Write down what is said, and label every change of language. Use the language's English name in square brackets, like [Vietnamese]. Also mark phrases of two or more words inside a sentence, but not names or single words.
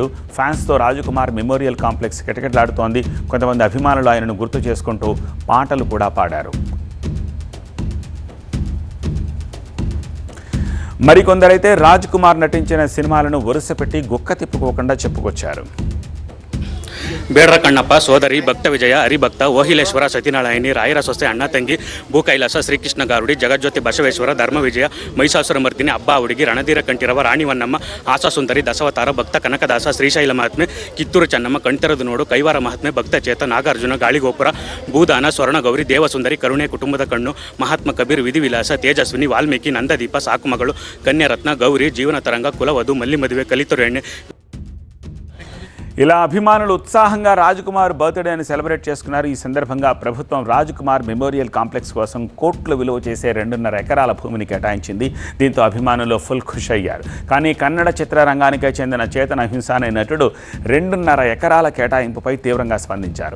[Telugu] ఫ్యాన్స్తో రాజకుమార్ మెమోరియల్ కాంప్లెక్స్ కిటకిటలాడుతోంది. కొంతమంది అభిమానులు ఆయనను గుర్తు చేసుకుంటూ పాటలు కూడా పాడారు. మరికొందరైతే రాజ్కుమార్ నటించిన సినిమాలను వరుస పెట్టి గుక్క తిప్పుకోకుండా చెప్పుకొచ్చారు. ಬೇಡ್ರ ಕಣ್ಣಪ್ಪ, ಸೋದರಿ, ಭಕ್ತ ವಿಜಯ, ಹರಿಭಕ್ತ, ಓಹಿಲೇಶ್ವರ, ಸತ್ಯನಾರಾಯಣಿ, ರಾಯರ ಸೊಸೆ, ಅಣ್ಣ ತಂಗಿ, ಭೂಕೈಲಾಸ, ಶ್ರೀಕೃಷ್ಣ ಗಾರುಡಿ, ಜಗಜ್ಯೋತಿ ಬಸವೇಶ್ವರ, ಧರ್ಮ ವಿಜಯ, ಮಹಿಷಾಸುರ ಮರ್ದಿನಿ, ಹಬ್ಬ ಹುಡುಗಿ, ರಣಧೀರ ಕಂಠೀರವ, ರಾಣಿ ವನ್ನಮ್ಮ, ಆಶಾಸುಂದರಿ, ದಶವತಾರ, ಭಕ್ತ ಕನಕದಾಸ, ಶ್ರೀಶೈಲ ಮಹಾತ್ಮೆ, ಕಿತ್ತೂರು ಚೆನ್ನಮ್ಮ, ಕಣ್ತೆರೆದು ನೋಡು, ಕೈವಾರ ಮಹಾತ್ಮೆ, ಭಕ್ತ ಚೇತ, ನಾಗಾರ್ಜುನ, ಗಾಳಿಗೋಪುರ, ಭೂದಾನ, ಸ್ವರ್ಣಗೌರಿ, ದೇವಸುಂದರಿ, ಕರುಣೆ, ಕುಟುಂಬದ ಕಣ್ಣು, ಮಹಾತ್ಮ ಕಬೀರ್, ವಿಧಿವಿಲಾಸ, ತೇಜಸ್ವಿನಿ, ವಾಲ್ಮೀಕಿ, ನಂದದೀಪ, ಸಾಕುಮಗಳು, ಕನ್ಯಾರತ್ನ, ಗೌರಿ, ಜೀವನ ತರಂಗ, ಕುಲವಧು, ಮಲ್ಲಿ ಮದುವೆ, ಕಲಿತರು ಎಣ್ಣೆ. ఇలా అభిమానులు ఉత్సాహంగా రాజకుమార్ [English] birthdayని celebrate [Telugu] చేసుకున్నారు. ఈ సందర్భంగా ప్రభుత్వం రాజకుమార్ మెమోరియల్ కాంప్లెక్స్ కోసం కోట్లు విలువ చేసే 2.5 ఎకరాల భూమిని కేటాయించింది. దీంతో అభిమానులు ఫుల్ ఖుష్ అయ్యారు. కానీ కన్నడ చిత్రరంగానికే చెందిన చేతన్ అహింస అనే నటుడు 2.5 ఎకరాల కేటాయింపుపై తీవ్రంగా స్పందించారు.